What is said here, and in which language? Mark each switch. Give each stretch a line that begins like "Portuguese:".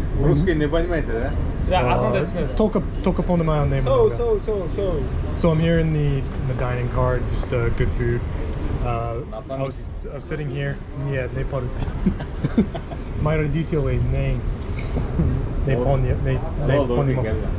Russian: Русский не понимаете, да? Только понимаю немного.
English: So I'm here in the dining car, just good food. I was sitting here.
Russian: Yeah, не по-русски. Мои родители не понимаю.